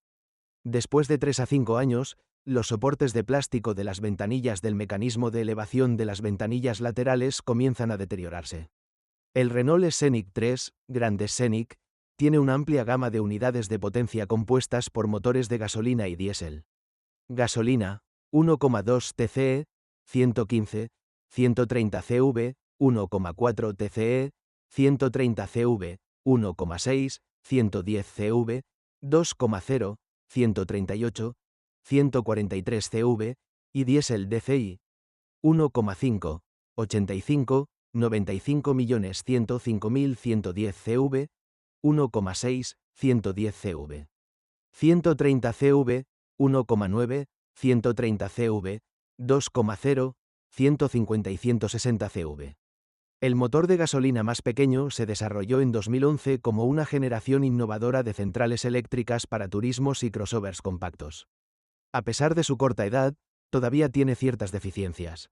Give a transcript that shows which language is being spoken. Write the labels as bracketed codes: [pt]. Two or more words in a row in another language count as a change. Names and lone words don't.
[es] Después de 3 a 5 años, los soportes de plástico de las ventanillas del mecanismo de elevación de las ventanillas laterales comienzan a deteriorarse. El Renault Scenic 3, Grande Scenic, tiene una amplia gama de unidades de potencia compuestas por motores de gasolina y diésel. Gasolina, 1,2 TCE, 115, 130 CV, 1,4 TCE, 130 CV, 1,6, 110 CV, 2,0, 138, 143 CV, y diésel DCI, 1,5, 85, 95.105.110 CV, 1,6, 110 CV. 130 CV, 1,9, 130 CV, 2,0, 150 y 160 CV. El motor de gasolina más pequeño se desarrolló en 2011 como una generación innovadora de centrales eléctricas para turismos y crossovers compactos. A pesar de su corta edad, todavía tiene ciertas deficiencias.